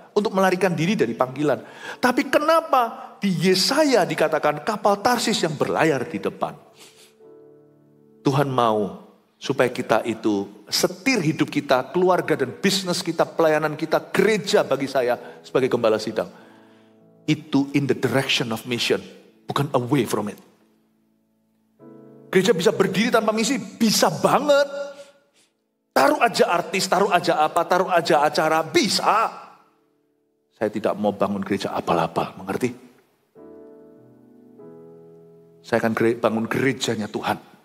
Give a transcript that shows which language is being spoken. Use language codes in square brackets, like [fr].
[id] Untuk melarikan diri dari panggilan. Tapi kenapa di Yesaya dikatakan kapal Tarsis yang berlayar di depan? Tuhan mau supaya kita itu setir hidup kita, keluarga dan bisnis kita, pelayanan kita, gereja bagi saya sebagai gembala sidang. [en] Itu in the direction of mission. Bukan away from it. [id] Gereja bisa berdiri tanpa misi, bisa banget. Taruh aja artis, taruh aja apa, taruh aja acara, bisa. Saya tidak mau bangun gereja apal-apal, mengerti? Saya akan bangun gerejanya Tuhan.